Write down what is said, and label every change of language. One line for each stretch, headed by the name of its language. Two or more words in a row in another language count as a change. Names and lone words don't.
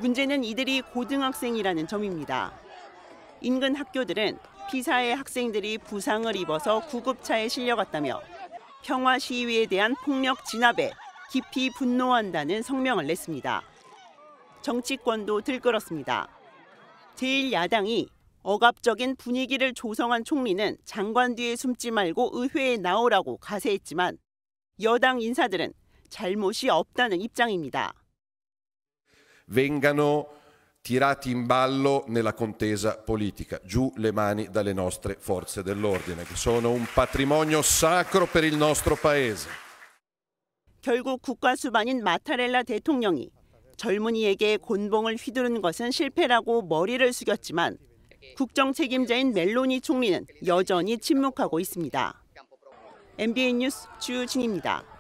Korean: 문제는 이들이 고등학생이라는 점입니다. 인근 학교들은 피사의 학생들이 부상을 입어서 구급차에 실려갔다며 평화 시위에 대한 폭력 진압에 깊이 분노한다는 성명을 냈습니다. 정치권도 들끓었습니다. 제1야당이 억압적인 분위기를 조성한 총리는 장관 뒤에 숨지 말고 의회에 나오라고 가세했지만 여당 인사들은 잘못이 없다는 입장입니다.
Italian: Vengano tirati in ballo nella contesa politica. Giù le mani dalle nostre forze dell'ordine, che sono un patrimonio sacro per il nostro paese.
Korean: 결국 국가수반인 마타렐라 대통령이 젊은이에게 곤봉을 휘두른 것은 실패라고 머리를 숙였지만 국정 책임자인 멜로니 총리는 여전히 침묵하고 있습니다. MBN 뉴스 주진입니다.